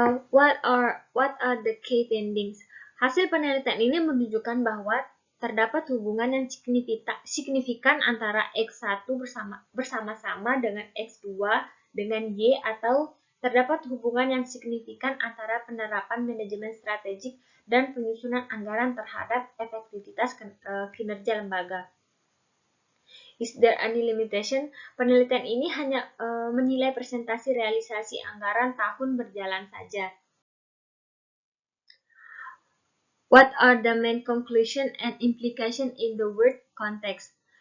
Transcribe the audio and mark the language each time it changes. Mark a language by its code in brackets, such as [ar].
[en] What are the key findings? [id] Hasil penelitian ini menunjukkan bahwa terdapat hubungan yang signifikan antara X1 bersama-sama dengan X2 dengan Y, atau terdapat hubungan yang signifikan antara penerapan manajemen strategik dan penyusunan anggaran terhadap efektivitas kinerja lembaga. [en] Is there any limitation? [id] Penelitian ini hanya menilai presentasi realisasi anggaran tahun berjalan saja. [en] What are the main conclusion and implication in the word context?